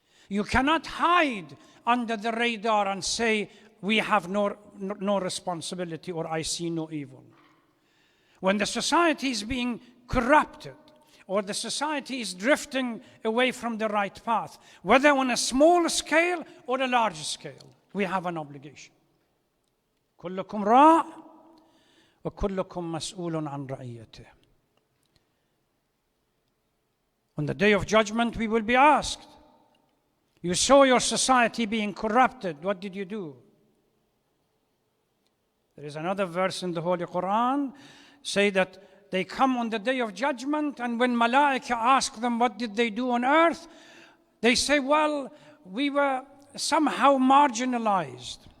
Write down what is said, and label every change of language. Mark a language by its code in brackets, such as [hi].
[en] You cannot hide under the radar and say, we have no responsibility or I see no evil. When the society is being corrupted or the society is drifting away from the right path, whether on a small scale or a large scale, we have an obligation. [ar] كلكم راع وكلكم مسؤول عن رعيته. [en] On the day of judgment, we will be asked, you saw your society being corrupted, what did you do? There is another verse in the Holy Quran, say that they come on the day of judgment, and when Malaika ask them what did they do on earth, they say, well, we were somehow marginalized.